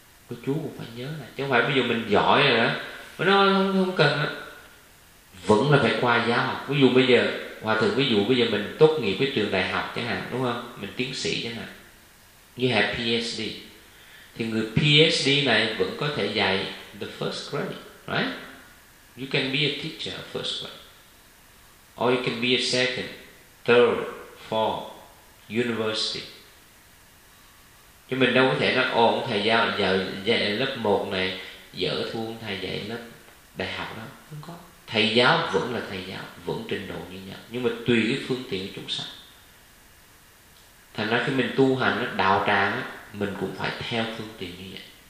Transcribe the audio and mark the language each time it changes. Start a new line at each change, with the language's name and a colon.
Vietnamese: Có chú cũng phải nhớ là chứ không phải bây giờ mình giỏi rồi đó mà nó không cần đó. Vẫn là phải qua giáo học. Ví dụ bây giờ hòa thượng, ví dụ bây giờ mình tốt nghiệp với trường đại học chẳng hạn, đúng không, mình tiến sĩ chẳng hạn, như hệ PhD, thì người PhD này vẫn có thể dạy
English: the first grade, right? You can be a teacher at first grade, or you can be a second, third, fourth university.
Vietnamese: Chứ mình đâu có thể nói ồ thầy giáo dạy lớp 1 này dở thua thầy dạy lớp đại học đó. Không có, thầy giáo vẫn là thầy giáo, vẫn trình độ như nhau, nhưng mà tùy cái phương tiện của chúng sanh. Thành ra khi mình tu hành đạo tràng mình cũng phải theo phương tiện như vậy.